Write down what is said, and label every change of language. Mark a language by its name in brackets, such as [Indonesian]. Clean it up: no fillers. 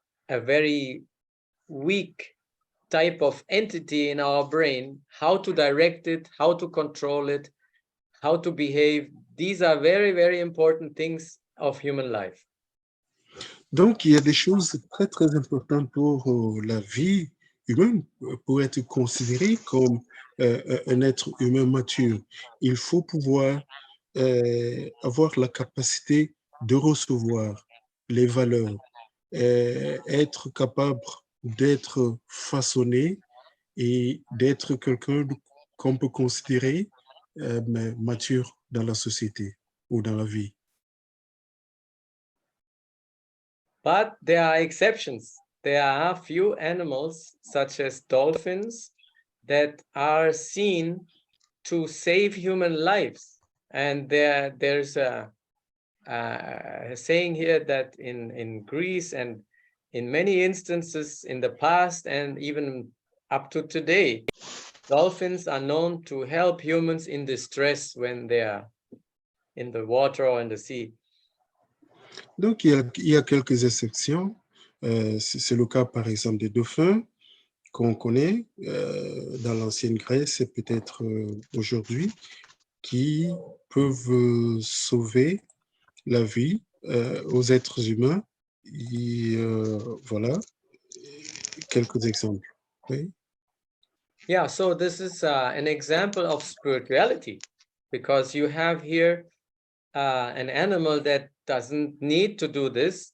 [English] very weak type of entity in our brain, how to direct it, how to control it, how to behave. These are very, very important things of human life. [French] Donc, il y a des choses très, très importantes pour la vie humaine, pour être considéré comme un être humain mature. Il faut pouvoir avoir la capacité de recevoir les valeurs, être capable d'être façonné et d'être quelqu'un qu'on peut considérer mature dans la société ou dans la vie. [English] But there are exceptions. There are few animals, such as dolphins, that are seen to save human lives. And there's a saying here that in Greece and in many instances in the past and even up to today, dolphins are known to help humans in distress when they are in the water or in the sea. [French] Donc, il y a quelques exceptions. C'est le cas, par exemple, des dauphins qu'on connaît dans l'ancienne Grèce et peut-être aujourd'hui, qui peuvent sauver la vie aux êtres humains. Et voilà, quelques exemples. Oui. [English] Yeah, so this is an example of spirituality, because you have here an animal that doesn't need to do this.